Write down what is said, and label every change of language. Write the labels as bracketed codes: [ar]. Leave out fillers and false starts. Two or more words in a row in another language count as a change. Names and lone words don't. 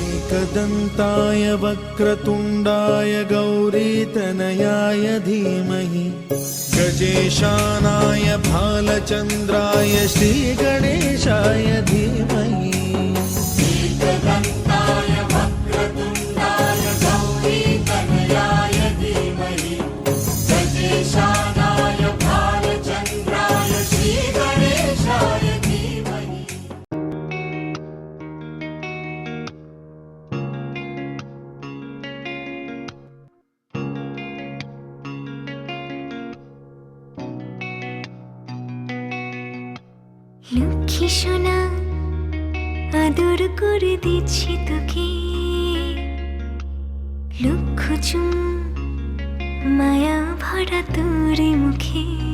[sa] एकदन्ताय वक्रतुण्डाय गौरीतनयाय धीमहि गजेशानाय भालचन्द्राय श्रीगणेशाय धीमहि एकदन्ताय वक्रतुण्डाय गौरीतनयाय धीमहि गजेशानाय भालचन्द्राय श्रीगणेशाय धीमहि। [bn] লক্ষ্মী সোনা আদর করে দিচ্ছি তোকে, লক্ষ চুম মায়া ভরা তোর মুখে।